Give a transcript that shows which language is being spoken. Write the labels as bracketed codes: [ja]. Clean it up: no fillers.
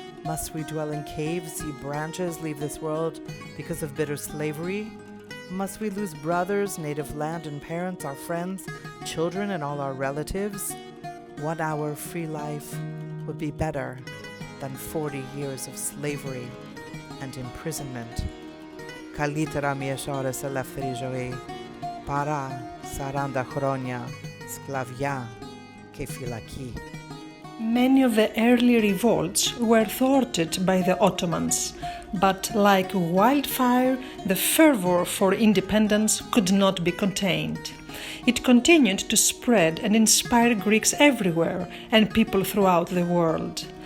[en] Must we dwell in caves, see branches leave this world because of bitter slavery? Must we lose brothers, native land and parents, our friends, children, and all our relatives? 1 hour free life would be better than 40 years of slavery and imprisonment. [el] Καλύτερα μιες ώρες ελεύθερη ζωή, παρά 40 χρόνια σκλαβιά και φυλακή. [en] Many of the early revolts were thwarted by the Ottomans, but like wildfire, the fervor for independence could not be contained. It continued to spread and inspire Greeks everywhere and people throughout the world.